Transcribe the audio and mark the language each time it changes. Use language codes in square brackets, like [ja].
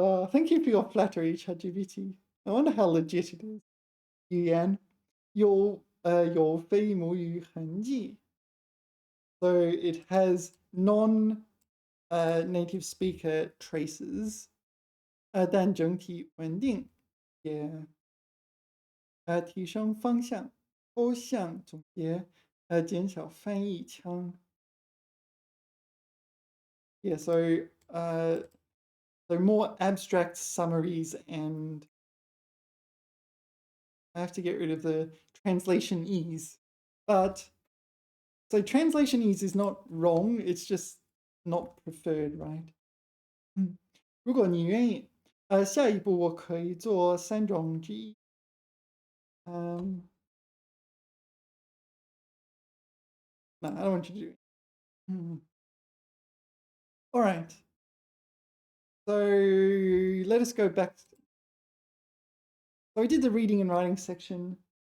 [en] Thank you for your flattery, ChatGPT. I wonder how legit it is. [zh] 语言有非母语痕迹. [en] So it has non-native speaker traces. [zh] 但整体稳定，也提升方向，抽象总结，减少翻译腔. [en] Yeah, so more abstract summaries, and I have to get rid of the translation ease. But so translation ease is not wrong, it's just not preferred, right? [zh] 如果你愿意，下一步我可以做三种之一. [en] No, I don't want you to do it. All right. So let us go back. So we did the reading and writing section.